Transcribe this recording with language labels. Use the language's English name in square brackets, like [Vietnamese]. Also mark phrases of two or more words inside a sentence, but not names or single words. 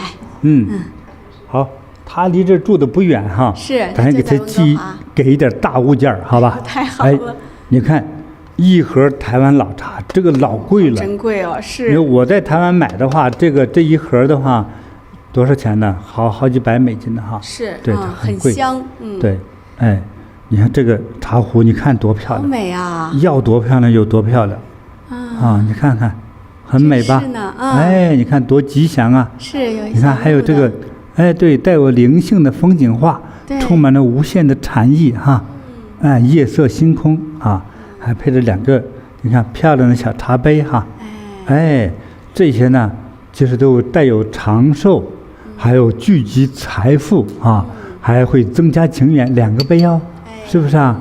[Chinese] 好，他離這住的不遠是，咱給他給一點大物件好吧？太好了。你看一盒台灣老茶，這個老貴了，真貴是。因為我在台灣買的話，這一盒的話多少錢呢？好几百美金的是，对，很香。对，你看這個茶壺，你看多漂亮，好美啊！要多漂亮有多漂亮你看看，很美吧？是呢你看多吉祥是有。你看还有這個，對，帶有靈性的風景畫，充滿了無限的禪意夜色星空還配着2個，你看漂亮的小茶杯這些呢， 其實都帶有長壽，還有聚集財富啊，還會增加情緣，2個倍哦，是不是啊？